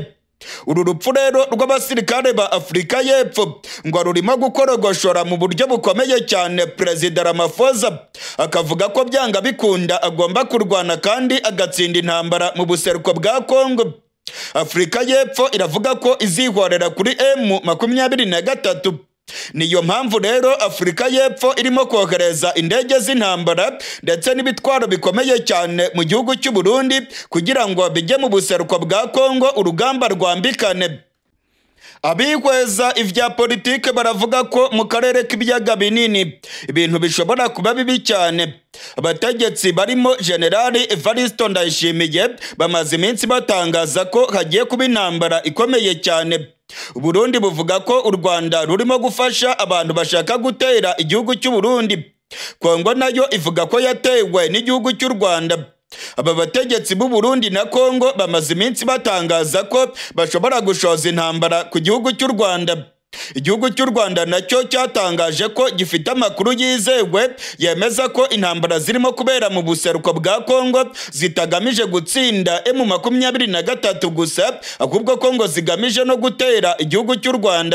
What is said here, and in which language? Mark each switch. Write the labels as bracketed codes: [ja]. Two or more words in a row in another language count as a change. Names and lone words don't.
[rw] Uru rupfu rero rw'abasirikare ba Afurika y'Epfo ngo rurimo gukorogoshora mu buryo bukomeye cyane Perezida Ramaphosa akavuga ko byanga bikunda agomba kurwana kandi agatsinda intambara mu buseruko bwa Congo. Afurika y'Epfo iravuga ko izihorera kuri M23. Niyo mpamvu rero Afurika y'Epfo irimo kohereza indege z'intambara ndetse n'ibitwaro bikomeye cyane mu gihugu cy'u Burundi kugira ngo bijye mu buseruko bwa Congo urugamba rwambikane. Abihweza ivya politike baravuga ko mu karere k'ibiyaga binini ibintu bishobora kuba bibi cyane. Abategetsi barimo Generali Ndayishimiye bamaze iminsi batangaza ko hagiye kuba intambara ikomeye cyane. Burundi buvuga ko u Rwanda rurimo gufasha abantu bashaka gutera igihugu cy'u Burundi. Congo nayo ivuga ko yatewe n'igihugu cy'u Rwanda. Aba bategetsi b'u Burundi na Congo bamaze iminsi batangaza ko bashobora gushoza intambara ku gihugu cy'u Rwanda. Igihugu cy'u Rwanda nacyo cyatangaje ko gifite amakuru yizewe yemeza ko intambara zirimo kubera mu buseruko bwa Congo zitagamije gutsinda M23 gusa, ahubwo ko ngo zigamije no gutera igihugu cy'u Rwanda.